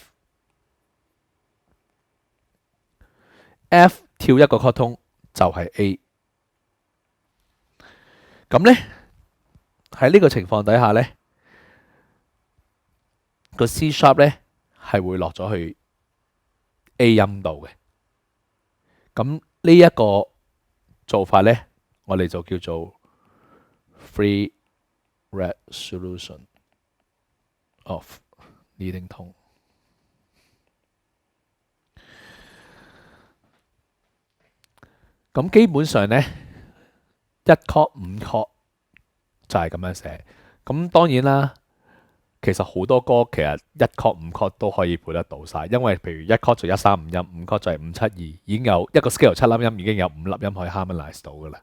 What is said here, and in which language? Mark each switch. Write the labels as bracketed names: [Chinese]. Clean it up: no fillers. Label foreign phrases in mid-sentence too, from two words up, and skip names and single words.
[Cantonese] F，F 跳一個 chord 通就係 A。咁咧喺呢個情況底下呢，個 [English] C sharp [Cantonese] 呢係會落咗去 A 音度嘅。咁呢一個做法呢，我哋就叫做 [English] free resolution of leading tone。 [Cantonese] 咁基本上呢，一 chord 5 chord 就係咁樣寫。咁當然啦，其實好多歌其實一 chord 5 chord 都可以配得到晒，因為譬如一 chord 就1 3 5音，5 chord 就係5 7 2，已經有一個 scale 7粒音，已經有5粒音可以 harmonize 到噶啦。